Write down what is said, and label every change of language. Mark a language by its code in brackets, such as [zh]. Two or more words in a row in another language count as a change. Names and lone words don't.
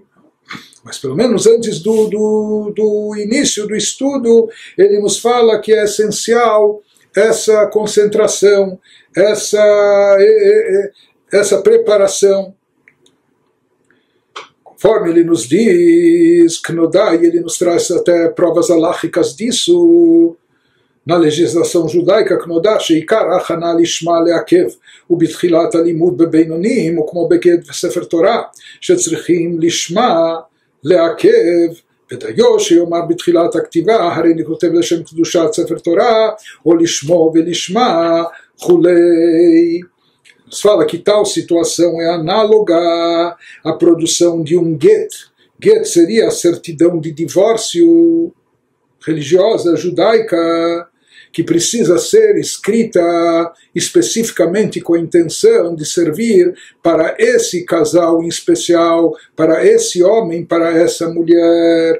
[pt] Mas pelo menos antes do início do estudo, ele nos fala que é essencial essa concentração, essa preparação. Conforme ele nos diz, Knodá, e ele nos traz até provas aláhicas disso, na legislação judaica, [he] כנודע, שעיקר הכנה לשמה לעכב, ובתחילת הלימוד בבינונים, וכמו בספר תורה, שצריכים לשמה לעכב, ודיו שיאמר בתחילת הכתיבה, הרי אני כותב לשם קדושת ספר תורה, או לשמו ולשמה, וכולי. [pt] Nos fala que tal situação é análoga à produção de um get. Get seria a certidão de divórcio religiosa judaica, que precisa ser escrita especificamente com a intenção de servir para esse casal em especial, para esse homem, para essa mulher.